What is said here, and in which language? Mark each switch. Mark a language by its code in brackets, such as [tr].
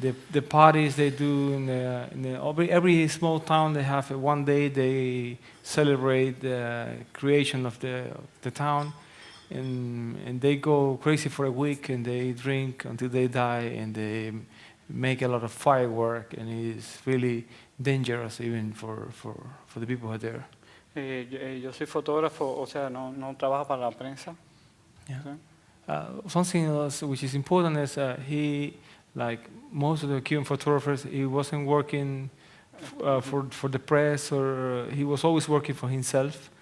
[en] the parties they do every small town, they have one day they celebrate the creation of the town, and they go crazy for a week and they drink until they die, and they make a lot of firework, and it's really dangerous even for the people who are there. [es] Yo soy fotógrafo, o sea, no trabajo para la prensa. Yeah. ¿Sí? [en] Something else which is important is he, like most of the Cuban photographers, he wasn't working for the press, or he was always working for himself.